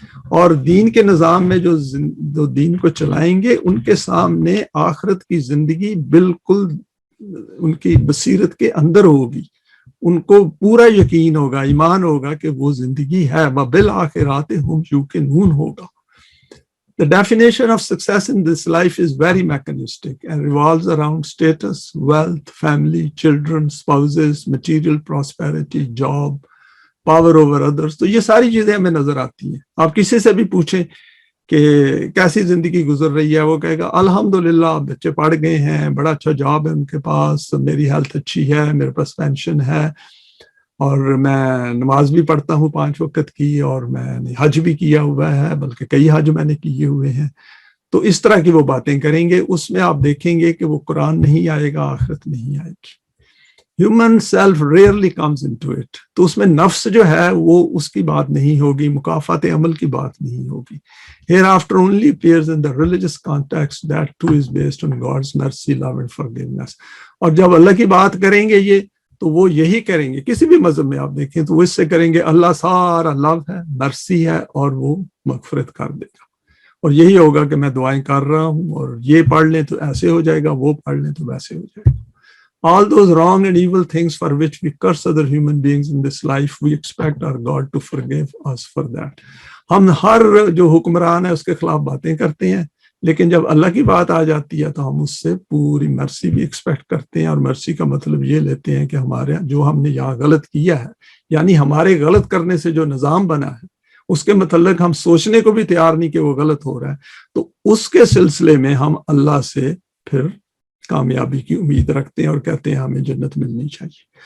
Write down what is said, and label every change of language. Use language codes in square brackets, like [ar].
[ur] اور دین کے نظام میں جو دین کو چلائیں گے ان کے سامنے آخرت کی زندگی بالکل ان کی بصیرت کے اندر ہوگی. ان کو پورا یقین ہوگا, ایمان ہوگا کہ وہ زندگی ہے. [ar] وَبِالْآخِرَاتِ هُمْ يُوقِنُونَ ہوگا. [en] The definition of success in this life is very mechanistic and revolves around status, wealth, family, children, spouses, material prosperity, job, power over others. [ur] تو یہ ساری چیزیں ہمیں نظر آتی ہیں. آپ کسی سے بھی پوچھیں کہ کیسی زندگی گزر رہی ہے, وہ کہے گا الحمدللہ, بچے پڑھ گئے ہیں, بڑا اچھا جاب ہے ان کے پاس, میری ہیلتھ اچھی ہے, میرے پاس پینشن ہے, اور میں نماز بھی پڑھتا ہوں 5 وقت کی, اور میں نے حج بھی کیا ہوا ہے, بلکہ کئی حج میں نے کیے ہوئے ہیں. تو اس طرح کی وہ باتیں کریں گے. اس میں آپ دیکھیں گے کہ وہ قرآن نہیں آئے گا, آخرت نہیں آئے گی. [en] Human self rarely comes into it. [ur] تو اس میں نفس جو ہے وہ اس کی بات نہیں ہوگی, مکافات عمل کی بات نہیں ہوگی. [en] Hereafter only appears in the religious context, that too is based on God's mercy, love and forgiveness. [ur] اور جب اللہ کی بات کریں گے یہ تو وہ یہی کریں گے. کسی بھی مذہب میں آپ دیکھیں تو وہ اس سے کریں گے اللہ سارا لو ہے، مرسی ہے، اور وہ مغفرت کر دے گا. اور یہی ہوگا کہ میں دعائیں کر رہا ہوں اور یہ پڑھ لیں تو ایسے ہو جائے گا، وہ پڑھ لیں تو ویسے ہو جائے گا. [en] All those wrong and evil things for which we curse other human beings in this life, we expect our God to forgive us for that. [ur] ہم ہر جو حکمران ہے اس کے خلاف باتیں کرتے ہیں، لیکن جب اللہ کی بات آ جاتی ہے تو ہم اس سے پوری مرسی بھی ایکسپیکٹ کرتے ہیں. اور مرسی کا مطلب یہ لیتے ہیں کہ ہمارے جو ہم نے یہاں غلط کیا ہے، یعنی ہمارے غلط کرنے سے جو نظام بنا ہے اس کے متعلق ہم سوچنے کو بھی تیار نہیں کہ وہ غلط ہو رہا ہے، تو اس کے سلسلے میں ہم اللہ سے پھر کامیابی کی امید رکھتے ہیں اور کہتے ہیں ہمیں جنت ملنی چاہیے.